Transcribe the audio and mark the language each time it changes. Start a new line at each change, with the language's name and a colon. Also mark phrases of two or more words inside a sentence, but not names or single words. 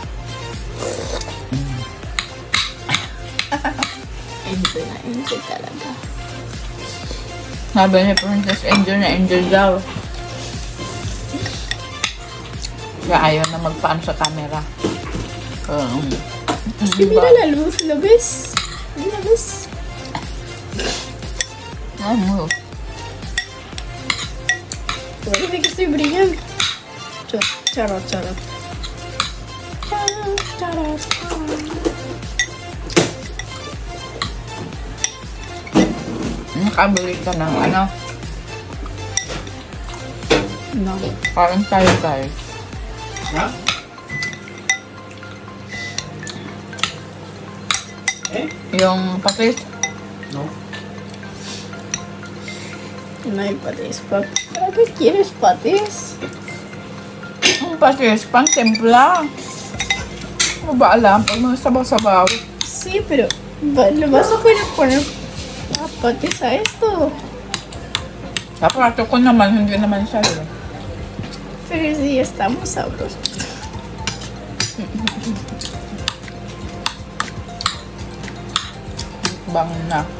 Filipino: Enjoy na enjoy talaga. Sabi ni Princess, enjoy na enjoy daw. Kaya ayaw na magpaan sa camera.
Spanish: Kasi mira la luz, ¿lo ves? ¿Lo ves? Vamos. Parece que estoy brillando.
Filipino: Charot, charot. Nakabili ka ng ano?
Spanish: No.
Filipino: Parang tayo guys. Ha? Yung patis.
Spanish: No. No hay patis, papi. ¿Para qué quieres patis?
Filipino: Yung patis, pang templa. Ano ba alam? Pag mga sabaw-sabaw.
Spanish: Sí, pero le vas a poner patis a esto.
Filipino: Sa prato ko naman, hindi naman siya.
Spanish: Pero sí, estamos sabrosos.
Filipino: Bang na.